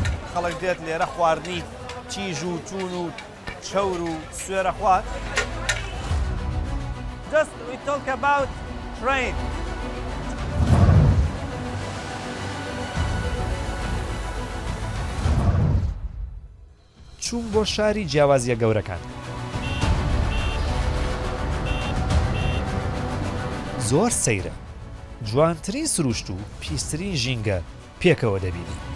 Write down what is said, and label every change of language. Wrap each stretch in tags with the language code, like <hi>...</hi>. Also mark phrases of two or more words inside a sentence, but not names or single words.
<ckb>خەڵک دێت لێرە خواردنی چیژ و چون و چەور و سوێرە خوارد.</ckb> <en>Just we talk about train.</en> <ckb>چوون بۆ شاری جیاوازیە گەورەکان. زۆر سەیرە، جوانترین سروشت و پیسترین ژینگە پێکەوە دەبینی.</ckb>